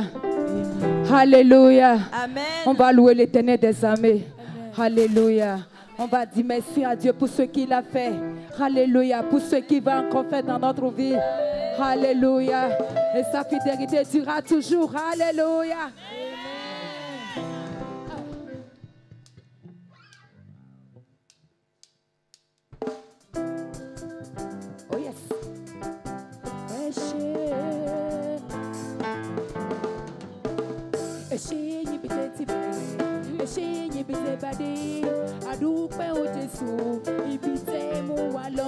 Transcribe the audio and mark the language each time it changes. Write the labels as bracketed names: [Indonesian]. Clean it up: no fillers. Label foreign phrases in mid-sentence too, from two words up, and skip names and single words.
[French] Alléluia. Amen. On va louer l'Éternel des armées. Alléluia. On va dire merci à Dieu pour ce qu'il a fait. Alléluia. Pour ce qu'il va encore faire dans notre vie. Alléluia. Et sa fidélité durera toujours. Alléluia. [English] Oh yes. [Yoruba] Adúpẹ́ o Jésù, ibi tẹ́ mú wa lọ.